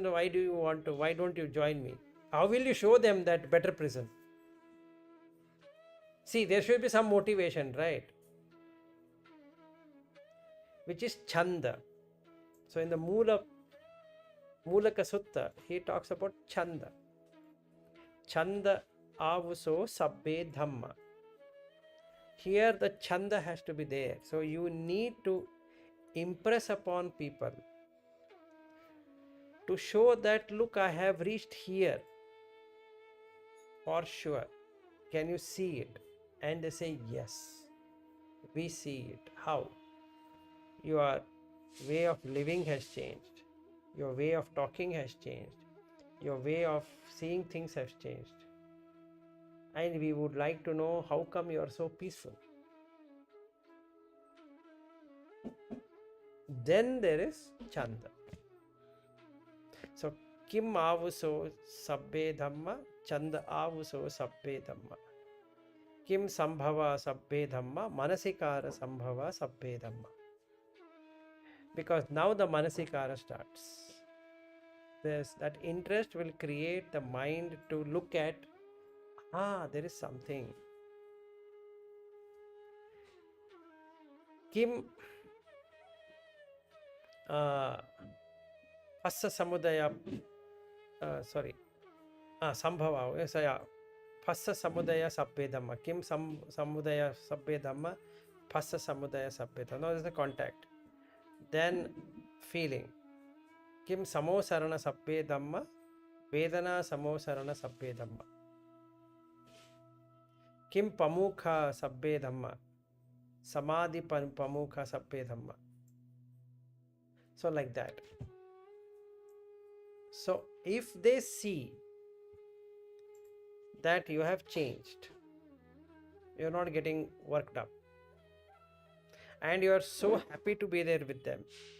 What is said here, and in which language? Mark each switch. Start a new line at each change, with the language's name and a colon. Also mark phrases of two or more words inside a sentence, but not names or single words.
English: Why do you want to? Why don't you join me? How will you show them that better prison? See, there should be some motivation, right? Which is chanda. So in the Mulaka Sutta, he talks about chanda.
Pali: Chanda avuso sabbe dhamma.
English: Here the chanda has to be there. So you need to impress upon people to show that, look, I have reached here for sure. Can you see it? And they say, yes, we see it. How? Your way of living has changed. Your way of talking has changed. Your way of seeing things has changed. And we would like to know how come you are so peaceful. Then there is chanda.
Pali: So, kim avuso sabbe dhamma, chanda avuso sabbe dhamma. Kim sambhava sabbe dhamma, manasikara sambhava sabbe dhamma.
English: Because now the manasikara starts. That interest will create the mind to look at, there is something.
Pali: Kim Passa samudaya, sambhava, yes, Passa samudaya sabbe dhamma. Kim samudaya sabbe dhamma, Passa samudaya sabbe dhamma.
English: Now there is the contact. Then feeling.
Pali: Kim samosarana sabbe dhamma, Vedana samosarana sabbe dhamma. Kim pamukha sabbe dhamma, Samadhi pamukha sabbe dhamma.
English: So like that. So if they see that you have changed. You're not getting worked up. And you are so happy to be there with them.